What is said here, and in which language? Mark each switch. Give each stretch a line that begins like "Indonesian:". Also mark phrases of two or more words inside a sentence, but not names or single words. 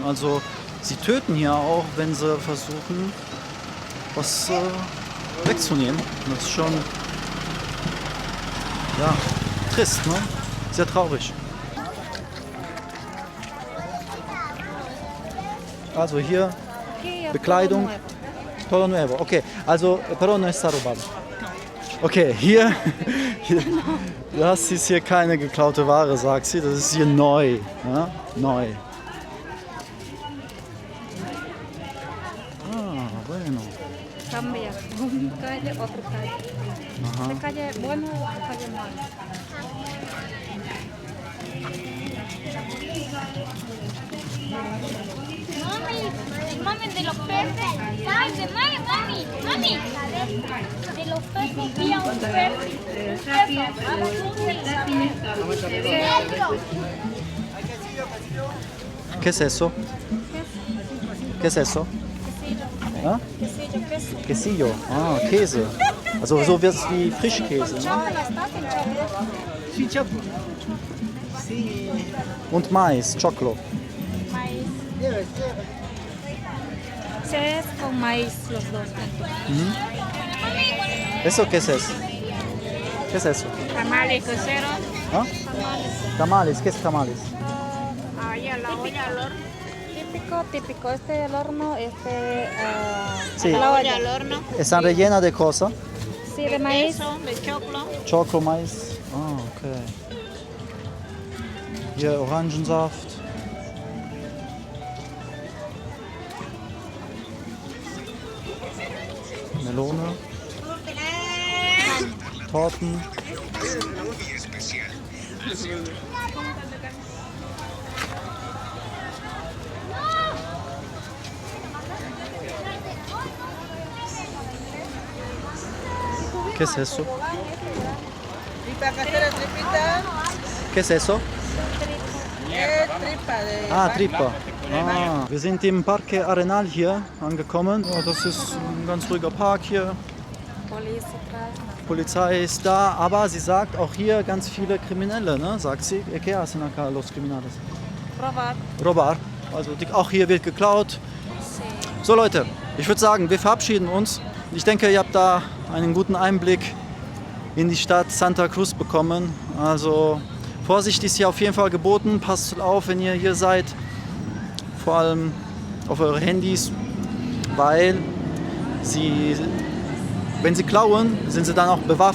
German: Also sie töten hier auch, wenn sie versuchen, was wegzunehmen. Das ist schon ja, trist, ne? Sehr traurig. Also hier Bekleidung.
Spanish: Todo nuevo. Okay, also pero no está robado.
German: Okay, hier, das ist hier keine geklaute Ware, sagt sie. Das ist hier neu. Ja? Neu.
Spanish: Ah, bueno. cambia. Una calle, otra calle. Ajá. Esta calle es buena, otra calle es mala. Mami, de los peces. Mami. De los peces vi a un pez. ¿Qué es eso? ¿Qué es eso? Ah? Quesillo.
German: Ah, Käse. Also so wird es wie Frischkäse. Ne? Und Mais,
Spanish: Choclo. Es con maíz los dos. ¿Eso qué es eso? ¿Qué es eso? Tamales coceros. ¿Ah? Tamales, ¿qué es tamales? Ahí a la olla al horno. Típico. Este el horno, Sí. la olla. Al horno. ¿Están rellenas de cosas? Sí, de maíz. Queso, de choclo. Choclo,
German: Mais. Ah, okay. Hier Orangensaft. Melone. Torten.
Spanish: ¿Qué es eso? ¿Qué es eso? Ah, Tripa.
German: Ah, wir sind im Parque Arenal hier angekommen. Oh, das ist ein ganz ruhiger Park hier. Polizei ist da, aber sie sagt auch hier ganz viele Kriminelle, ne? Sagt sie.
Spanish: ¿Qué hacen acá los criminales? robar.
German: Also auch hier wird geklaut. So Leute, ich würde sagen, wir verabschieden uns. Ich denke, ihr habt da einen guten Einblick in die Stadt Santa Cruz bekommen. Also Vorsicht ist hier auf jeden Fall geboten. Passt auf, wenn ihr hier seid. Vor allem auf eure Handys, weil wenn sie klauen, sind sie dann auch bewaffnet.